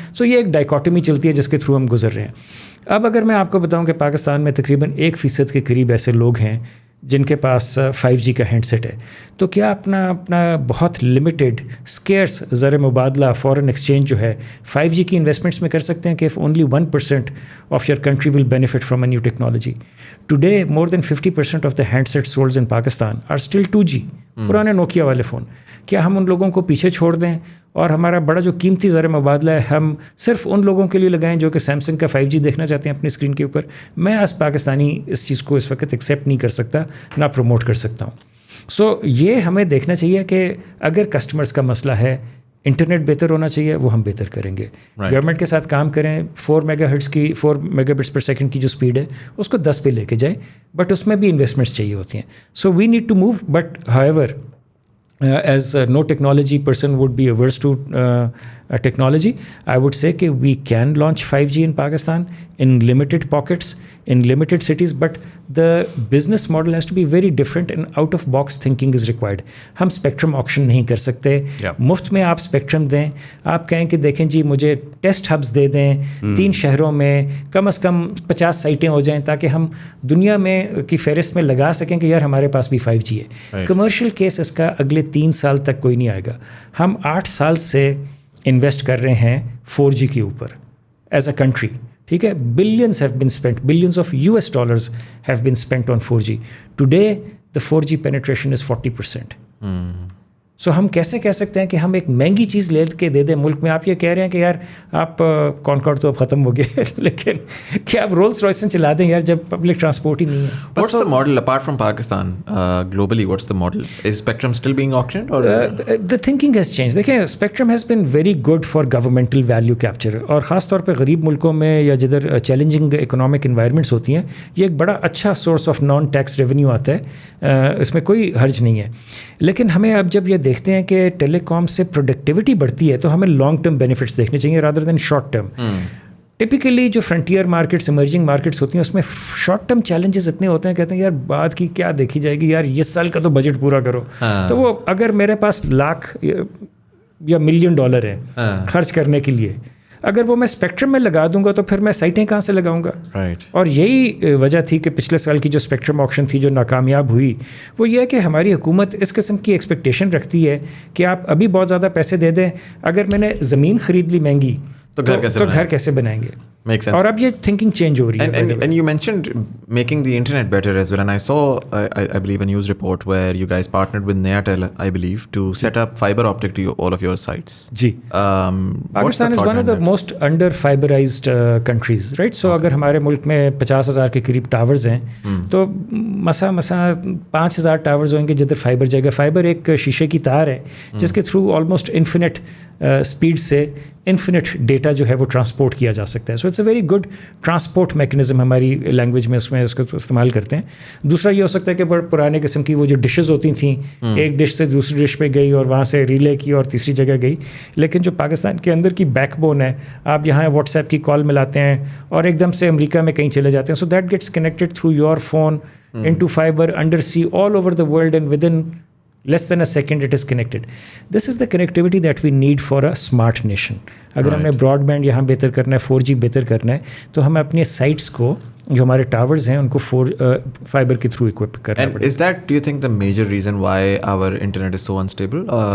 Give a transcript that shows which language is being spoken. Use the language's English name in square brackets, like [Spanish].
[Urdu] سو یہ ایک ڈائیکاٹمی چلتی ہے جس کے تھرو ہم گزر رہے ہیں. اب اگر میں آپ کو بتاؤں کہ پاکستان میں تقریباً 1% کے قریب ایسے لوگ ہیں جن کے پاس 5G کا ہینڈ سیٹ ہے, تو کیا اپنا بہت لمیٹیڈ اسکیئرس زر مبادلہ فارن ایکسچینج جو ہے 5G کی انویسٹمنٹس میں کر سکتے ہیں کہ [English] if only 1% of your country will benefit from a new technology. Today more than 50% of the handsets sold in Pakistan are still 2G, [Urdu] پرانے نوکیا والے فون. کیا ہم ان لوگوں کو پیچھے چھوڑ دیں اور ہمارا بڑا جو قیمتی زر مبادلہ ہے ہم صرف ان لوگوں کے لیے لگائیں جو کہ سیمسنگ کا 5G دیکھنا چاہتے ہیں اپنی اسکرین کے اوپر؟ میں ایز پاکستانی اس چیز کو اس وقت ایکسیپٹ نہیں کر سکتا, نہ پروموٹ کر سکتا ہوں. سو یہ ہمیں دیکھنا چاہیے کہ اگر کسٹمرز کا مسئلہ ہے انٹرنیٹ بہتر ہونا چاہیے, وہ ہم بہتر کریں گے. گورنمنٹ کے ساتھ کام کریں, 4 میگا ہرٹز کی 4 میگا بٹس پر سیکنڈ کی جو اسپیڈ ہے اس کو 10 پہ لے کے جائیں, بٹ اس میں بھی انویسٹمنٹس چاہیے ہوتی ہیں. [English] So we need to move, but however as no technology person would be averse to technology, I would say that we can launch 5G in Pakistan in limited pockets, in limited cities, but the business model has to be very different and out of box thinking is required. [Urdu] ہم spectrum auction نہیں کر سکتے, مفت میں آپ spectrum دیں, آپ کہیں کہ دیکھیں جی مجھے ٹیسٹ ہبس دے دیں 3 شہروں میں, کم از کم 50 سائٹیں ہو جائیں تاکہ ہم دنیا میں کی فہرست میں لگا سکیں کہ یار ہمارے پاس بھی 5G ہے. کمرشل کیس اس کا اگلے 3 سال تک کوئی نہیں آئے گا. ہم 8 سال سے انویسٹ کر رہے ہیں 4G کے اوپر [English] as a country, [Urdu] ٹھیک ہے. [English] Billions have been spent, billions of US dollars have been spent on 4G. Today the 4G penetration is 40%. [Urdu] سو ہم کیسے کہہ سکتے ہیں کہ ہم ایک مہنگی چیز لے کے دے دیں ملک میں. آپ یہ کہہ رہے ہیں کہ یار آپ کانکارڈ تو اب ختم ہو گئے لیکن کہ آپ رولس رائسن چلا دیں یار جب پبلک ٹرانسپورٹ ہی نہیں ہے. [English] What's the model apart from Pakistan? Globally, what's the model? Is spectrum still being auctioned? Or the thinking has changed. [Urdu] دیکھیں spectrum [English] has been very good for governmental value capture, [Urdu] اور خاص طور پہ غریب ملکوں میں یا جدھر چیلنجنگ اکنامک انوائرمنٹس ہوتی ہیں یہ ایک بڑا اچھا source of non tax revenue آتا ہے, اس میں کوئی حرج نہیں ہے. لیکن ہمیں اب جب یہ دیکھتے ہیں کہ ٹیلی کام سے پروڈکٹیوٹی بڑھتی ہے تو ہمیں لانگ ٹرم بینیفٹس دیکھنے چاہیے [English] Rather than short term. [Urdu] Typically جو فرنٹیئر مارکیٹس ایمرجنگ مارکیٹس ہوتی ہیں اس میں شارٹ ٹرم چیلنجز اتنے ہوتے ہیں, کہتے ہیں یار بعد کی کیا دیکھی جائے گی, یار یہ سال کا تو بجٹ پورا کرو. تو وہ اگر میرے پاس $1,00,000 یا $1 ملین ہے خرچ کرنے کے لیے, اگر وہ میں اسپیکٹرم میں لگا دوں گا تو پھر میں سائٹیں کہاں سے لگاؤں گا. اور یہی وجہ تھی کہ پچھلے سال کی جو اسپیکٹرم آکشن تھی جو ناکامیاب ہوئی, وہ یہ ہے کہ ہماری حکومت اس قسم کی ایکسپیکٹیشن رکھتی ہے کہ آپ ابھی بہت زیادہ پیسے دے دیں, اگر میں نے زمین خرید لی مہنگی تو گھر کیسے بنائیں گے. اور اب یہ تھنکنگ چینج ہو رہی ہے. [English] And you mentioned making the internet better as well, and I saw I believe a news report where you guys partnered with Nayatel, I believe, to set up fiber optic to all of your sites. [Urdu] جی, [English] Pakistan is one of the most under fiberized countries, right? [Urdu] So اگر ہمارے ملک میں 50,000 کے قریب towers ہیں تو مسا 5,000 towers ہوئیں گے جدھر فائبر جائے گا. فائبر ایک شیشے کی تار ہے جس کے تھرو آلموسٹ انفینٹ اسپیڈ سے انفینٹ ڈیٹا جو ہے وہ ٹرانسپورٹ کیا جا سکتا ہے. [English] so it's a very good transport mechanism [Urdu] ہماری لینگویج میں اس کو استعمال کرتے ہیں. دوسرا یہ ہو سکتا ہے کہ بڑے پرانے قسم کی وہ جو ڈشز ہوتی تھیں, ایک ڈش سے دوسری ڈش پہ گئی اور وہاں سے ریلے کی اور تیسری جگہ گئی, لیکن جو پاکستان کے اندر کی بیک بون ہے, آپ یہاں واٹس ایپ کی کال ملاتے ہیں اور ایک دم سے امریکہ میں کہیں چلے جاتے ہیں. [English] So that gets connected through your phone into fibre under sea all over the world and within less than a second it is connected. This is the connectivity that we need for a smart nation. [Urdu] اگر ہم نے Broad band یہاں بہتر کرنا ہے, 4G بہتر کرنا ہے, تو ہمیں اپنے سائٹس کو جو ہمارے ٹاورز ہیں ان کو فائبر کے تھرو اکوپ کرنا پڑے. [English] Is that, do you think, the major reason why our internet is so unstable?